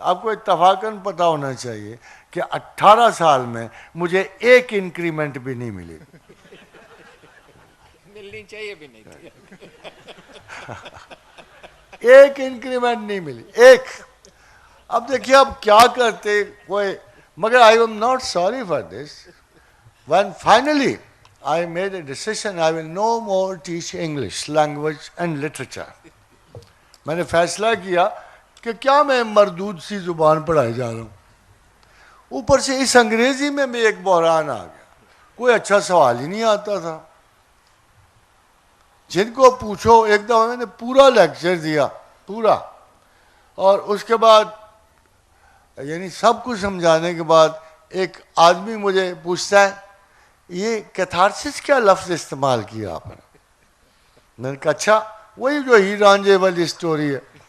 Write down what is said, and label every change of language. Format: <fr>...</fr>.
<ur>آپ کو اتفاقاً پتہ ہونا چاہیے کہ 18 سال میں مجھے ایک انکریمنٹ بھی نہیں ملی. ملنی چاہیے بھی نہیں تھی. ایک انکریمنٹ نہیں ملی, ایک. اب دیکھیے اب کیا کرتے کوئی, مگر</ur> <en>I am not sorry for this. When finally I made a decision, I will no more teach English language and literature.</en> <ur>میں نے فیصلہ کیا کہ کیا میں مردود سی زبان پڑھائے جا رہا ہوں, اوپر سے اس انگریزی میں بھی ایک بحران آ گیا, کوئی اچھا سوال ہی نہیں آتا تھا. جن کو پوچھو, ایک دفعہ میں نے پورا لیکچر دیا پورا, اور اس کے بعد یعنی سب کچھ سمجھانے کے بعد ایک آدمی مجھے پوچھتا ہے یہ کیتھارسس کیا لفظ استعمال کیا آپ نے؟ میں نے کہا اچھا وہی جو ہیر رانجھے والی سٹوری ہے.</ur>